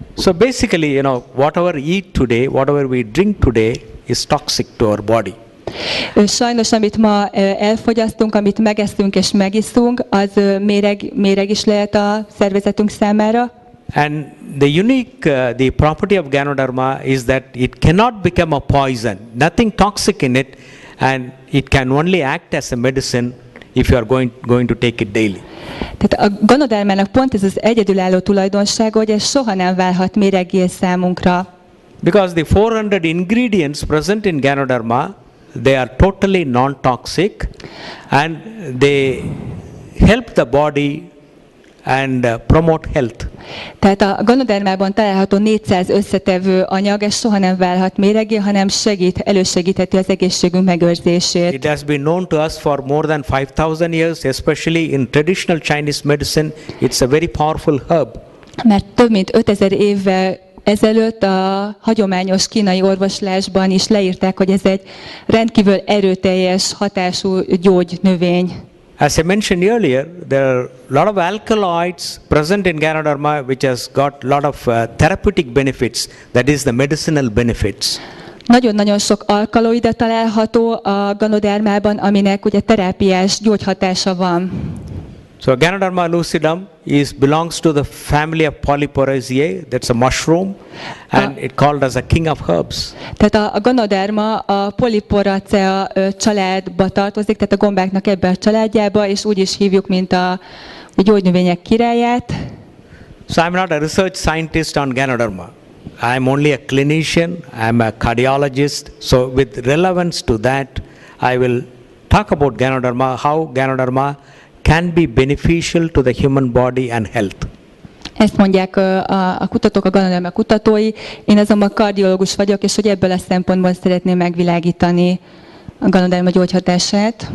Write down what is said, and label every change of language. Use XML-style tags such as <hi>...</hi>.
<en>So basically, whatever we eat today, whatever we drink today is toxic to our body.</en> <hu>Sajnos, amit ma elfogyasztunk, amit megeszünk és megiszunk, az méreg is lehet a szervezetünk számára.</hu> <en>And the unique, the property of Ganoderma is that it cannot become a poison. Nothing toxic in it, and it can only act as a medicine if you are going to take it daily.</en> <hu>Tehát a Ganodermának pont ez az egyedülálló tulajdonsága, hogy ez soha nem válhat méreggé számunkra.</hu> <en>Because the 400 ingredients present in Ganoderma, they are totally non-toxic, and they help the body and promote health.</en> <hu>Tehát a Ganodermában található 400 összetevő anyag, ez soha nem válhat méreggé, hanem elősegítheti az egészségünk megőrzését.</hu> <en>It has been known to us for more than 5,000 years, especially in traditional Chinese medicine. It's a very powerful herb.</en> <hu>Mert több mint 5000 évvel ezelőtt a hagyományos kínai orvoslásban is leírták, hogy ez egy rendkívül erőteljes hatású gyógynövény.</hu> <en>As I mentioned earlier, there are a lot of alkaloids present in Ganoderma which has got a lot of therapeutic benefits, that is the medicinal benefits.</en> <hu>Nagyon-nagyon sok alkaloida található a Ganodermában, aminek ugye terápiás gyógyhatása van.</hu> <en>So Ganoderma lucidum belongs to the family of Polyporoideae, that's a mushroom, and it called as a king of herbs.</en> <hu>Tehát a Ganoderma a Polyporacea családba tartozik, tehát a gombáknak ebbe a családjába, és úgy is hívjuk, mint a gyógynövények királyát.</hu> <en>So I'm not a research scientist on Ganoderma. I'm only a clinician, I'm a cardiologist, so with relevance to that, I will talk about Ganoderma, how Ganoderma can be beneficial to the human body and health.</en> <hu>Ezt mondják a kutatók, a Ganoderma kutatói. Én azonban kardiológus vagyok, és hogy ebből a szempontból szeretném megvilágítani a Ganoderma gyógyhatását.</hu>